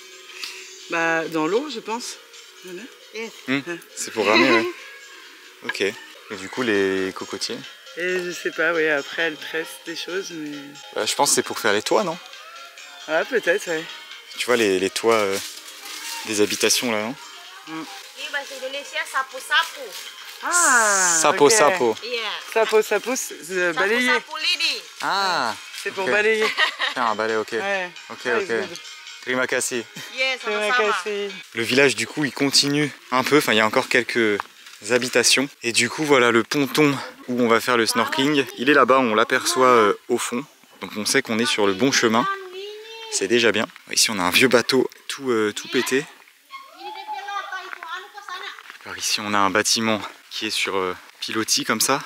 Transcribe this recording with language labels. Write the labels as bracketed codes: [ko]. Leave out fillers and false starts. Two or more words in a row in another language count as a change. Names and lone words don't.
[fr] Bah dans l'eau je pense. Voilà. C'est pour ramer, ouais. Ok. Et du coup les cocotiers? Et je sais pas, oui, après elle tresse des choses, mais... Bah, je pense que c'est pour faire les toits, non? Ah peut-être, ouais. Tu vois les toits des habitations là, non? [id] Ini bahasa Indonesia sapu-sapu. Ah Sapo [fr] ok. [id] sapo. Iya. Sapo, [fr] c'est balayer. [id] Sapu-sapu lidi. Ah. [fr] C'est pour ok. balayer. Faire un balai, ok. Ouais. Ok, Ah, ok. [en] good. [id] Terima kasih. [en] Yes, [fr] C'est vrai [id] sama-sama. [fr] qu'elle Le village du coup il continue un peu, enfin il y a encore quelques habitations. Et du coup voilà le ponton où on va faire le snorkeling. Il est là-bas, on l'aperçoit au fond. Donc on sait qu'on est sur le bon chemin. C'est déjà bien. Ici on a un vieux bateau tout pété. Alors ici on a un bâtiment qui est sur pilotis comme ça.